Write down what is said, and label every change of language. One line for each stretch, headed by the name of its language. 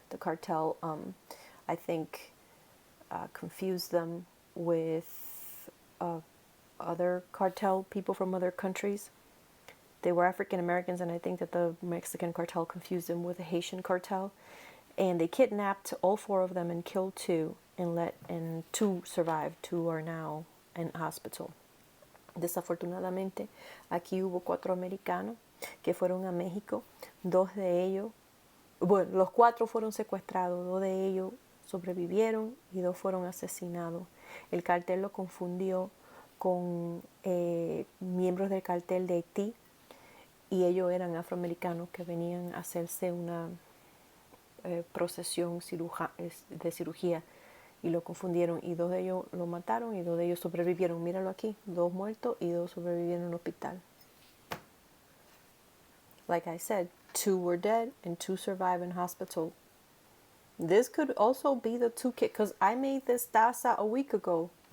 English: The cartel, I think, confused them with other cartel people from other countries. They were African Americans, and I think that the Mexican cartel confused them with the Haitian cartel. And they kidnapped all 4 of them and killed 2, and 2 survived. 2 are now in hospital.
Spanish: Desafortunadamente, aquí hubo 4 americanos que fueron a México. 2 de ellos, bueno, los 4 fueron secuestrados, 2 de ellos sobrevivieron y 2 fueron asesinados. El cartel lo confundió con miembros del cartel de Haití, y ellos eran afroamericanos que venían a hacerse una procesión de cirugía, y lo confundieron, y 2 de ellos lo mataron y 2 de ellos sobrevivieron. Míralo aquí, 2 muertos y 2 sobrevivieron en un hospital.
English: Like I said, 2 were dead and 2 survived in hospital. This could also be the 2 kids, because I made this taza a week ago.